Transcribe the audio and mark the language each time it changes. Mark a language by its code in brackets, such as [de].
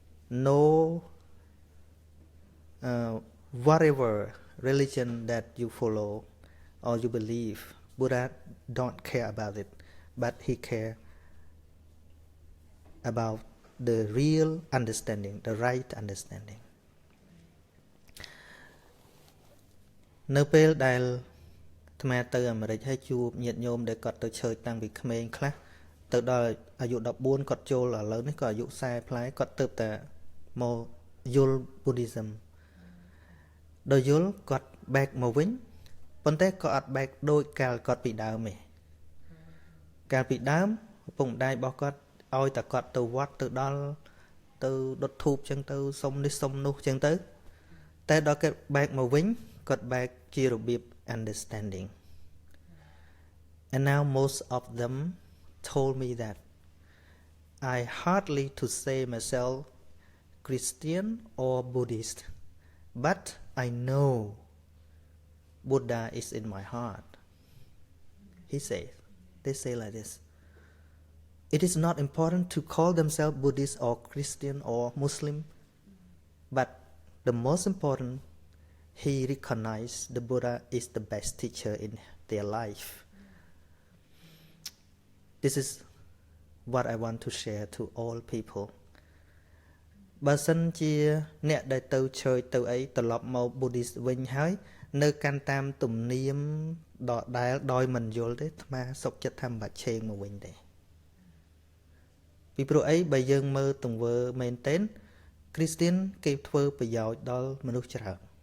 [en] No, whatever religion that you follow or you believe, Buddha don't care about it, but he care about the real understanding, the right understanding. [km] នៅពេលដែលអាត្មាទៅអាមេរិកហើយជួបញាតិញោមដែលគាត់ទៅឆើចតាំងពីក្មេងខ្លះទៅដល់អាយុ14គាត់ចូលឥឡូវនេះក៏អាយុ40ផ្លែគាត់ទៅតែមកយល់ Buddhism ដល់យល់គាត់ back មកវិញប៉ុន្តែក៏អត់ back ដូចកាលគាត់ពីដើមទេ កាលពីដើមឪពុកម្ដាយរបស់គាត់ឲ្យតែគាត់ទៅវត្តទៅដល់ទៅដុតធូបចឹងទៅសុំនេះសុំនោះចឹងទៅតែដល់គាត់ back មកវិញគាត់ back ជារបៀប understanding [en] and now most of them told me that I hardly to say myself Christian or Buddhist but I know Buddha is in my heart. He says, they say like this. It is not important to call themselves Buddhist or Christian or Muslim, but the most important, he recognized the Buddha is the best teacher in their life. This is what I want to share to all people. [km] បើសិនជាអ្នកដែលទៅឆើចទៅអីត្រឡប់មក Buddhist វិញហើយនៅកាន់តាមទំនៀមដដែលដោយមិនយល់ទេអាត្មាសុខចិត្តថាមិនបាច់ឆេងមកវិញទេ ពីព្រោះអីបើយើងមើលទង្វើមែនទែន Christian គេធ្វើប្រយោជន៍ដល់មនុស្សច្រើន